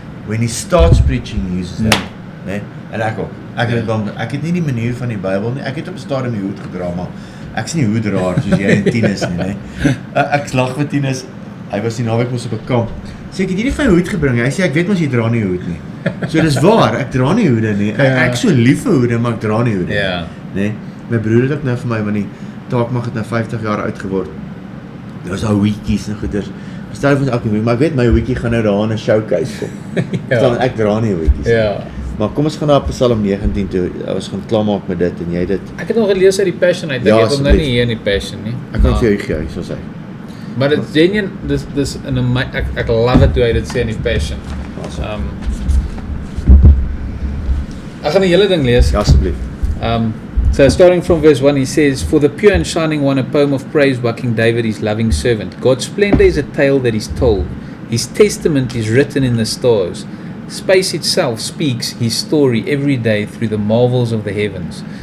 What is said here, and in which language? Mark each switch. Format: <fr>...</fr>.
<en>When he starts preaching, he uses that.</en> <af>Nee? En ek ook. Ek het nie die manier van die Bybel nie. Ek het op 'n stadium die hoed gedra, maar ek is nie hoedraar soos jy en Tinus nie, nee. Ek lag met Tinus. Hy was die naweek mos op 'n kamp. Sê ek het hierdie van hoed gebring. Hy sê ek weet mos jy dra nie hoed nie. So dis waar, ek dra nie hoede nie. Ek so lief vir hoede, maar ek dra nie hoede. Ja. Nee. My broer het ook nou vir my, want die Taakmag het nou 50 jaar oud geword. Nou is daar hoedjies en goeders. Stel vir ons elke week, maar ek weet my hoedjie gaan nou daar in 'n showcase kom. Dan ek dra nie hoedjies. Ja. Maar kom ons gaan na Psalm 19 toe. Ons gaan klaarmaak met dit en jy dit. Ek het nog gelees uit die Passion uit. Ek Ja, het hom nou asseblief. nie hier in die Passion nie. Ek kan vir jou gee, soos hy. Maar dit genuen, dis in 'n ek love it hoe hy dit sê in die Passion.</af> <en>Awesome.</en> <af>Ek gaan die hele ding lees. Ja, asseblief.</af> <en>So starting from verse 1, he says, For the pure and shining one, a poem of praise by King David, his loving servant. God's splendor is a tale that is told. His testament is written in the stars. Space itself speaks his story every day through the marvels of the heavens.</en>